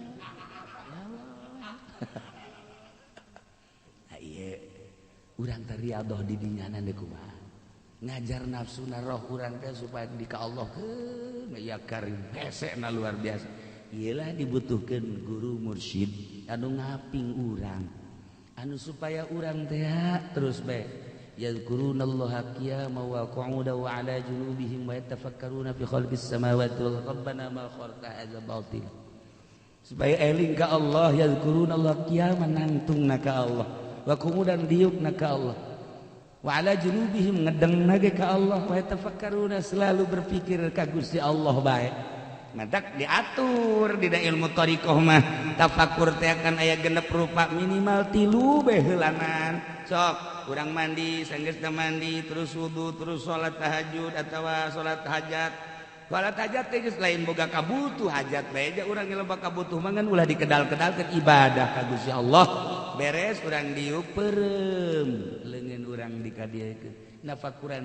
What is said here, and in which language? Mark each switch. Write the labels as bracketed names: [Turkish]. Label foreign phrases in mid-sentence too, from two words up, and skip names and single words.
[Sundanese] ieu urang teh riadoh di dinya nande kumaha ngajar nafsuna roh urang teh supaya di ka Allah ya karim hesena luar biasa iyalah dibutuhkeun guru mursyid anu ngaping urang anu supaya urang teh terus bae [Arabic] يذكرون الله قياما وقعودا وعلى جنوبهم ويتفكرون في خلق السماوات وال ربنا ما خلقت هذا باطل [Sundanese] supaya eling ka Allah [Arabic] يذكرون الله قياما [Sundanese] nangtungna ka Allah [Arabic] وقعودا [Sundanese] diukna ka Allah [Arabic] وعلى جنوبهم [Sundanese] ngedengna ge ka Allah [Arabic] وتفكرون [Indonesian] selalu berpikir [Sundanese] ka Gusti Allah bae madak diatur dina ilmu thariqah mah tafakkur teh kan aya genep rupa minimal 3 bae heulanan sok urang mandi sanggeusna mandi terus wudu terus salat tahajud atawa salat hajat salat hajat teh geus lain boga kabutuh hajat bae ja urang loba kabutuh mah ngan ulah dikedal-kedalkeun ibadah ka Gusti Allah beres urang diuk peureum leungeun urang dikadiekeun nafakuran